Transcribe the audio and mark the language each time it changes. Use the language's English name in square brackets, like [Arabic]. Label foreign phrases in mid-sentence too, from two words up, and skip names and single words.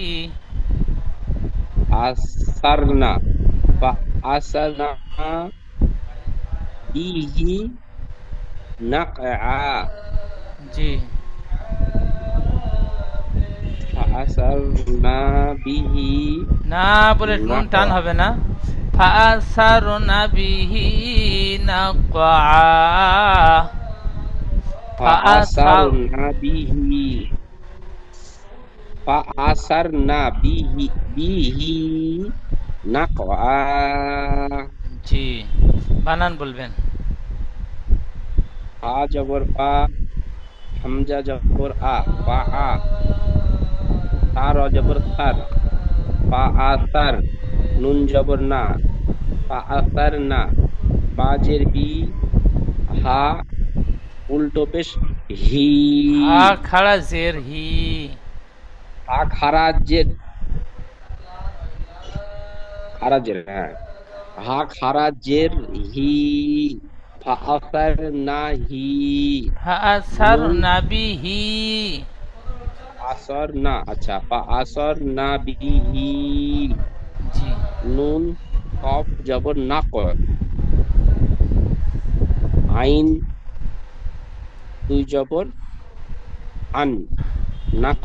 [Arabic] أثرنا فأثرنا به نقعا [Bangla] জি। [Arabic] فأثرنا به [Bangla] না বলে নুন টান হবে না। [Arabic] فأثارنا به نقعا। فأثرنا به نقعا। [Bangla] জি, বানান বলবেন। ফা জবর ফা, হামজা জবর আ, ফা আ, তার জবর তার, ফা আসার, নুন জবর না, ফা আসার না, বাজের বি, হা উল্টো পেশ হি, হা খাড়া জের হি। হা খারাজের, খারাজের, হ্যাঁ, হা খারাজের হি, ফা আসার না হি, [Arabic] فأثرنا به। [Bangla] আসর না, আচ্ছা, ফা আসর না বিহি, জি। নুন কফ জবর নাক, আইন দুই জবর আন, নাক